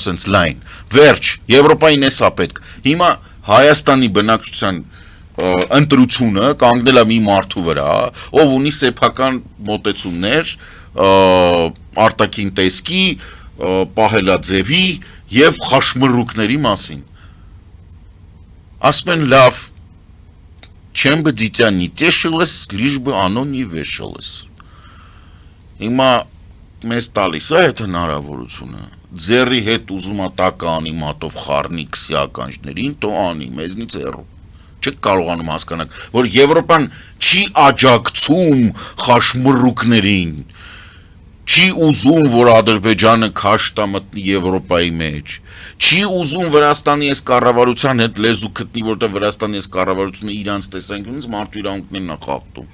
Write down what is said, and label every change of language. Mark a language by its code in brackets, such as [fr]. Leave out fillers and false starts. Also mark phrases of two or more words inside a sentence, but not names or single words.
[hy] սենց լայն, վերջ, Եվրոպային էսա պետք, հիմա Հայաստանի բնակչության ընտրությունը կանգնել է մի մարդու վրա, ով ունի սեփական մոտեցումներ, արտաքին տեսքի, պահելաձևի եւ խաշմռուկների մասին, ասում են լավ, [ru] чем бы дитя не тешилось, лишь бы оно не вешалось. [hy] Հիմա մեզ տալիս է այդ հնարավորությունը, ձեռի հետ ուզում է տակը անի մատով խառնի քսի ականջներին, թո անի, մեզնից հեռու։ Չեք կարողանում հասկանալ, որ Եվրոպան չի աջակցում խաշմռուկներին, չի ուզում, որ Ադրբեջանը քաշտա մտնի Եվրոպայի մեջ, չի ուզում Վրաստանի այս կառավարության հետ լեզու գտնի, որտեղ Վրաստանի այս կառավարությունը իրանց տեսանկյունից մարդու իրավունքներն է խախտում։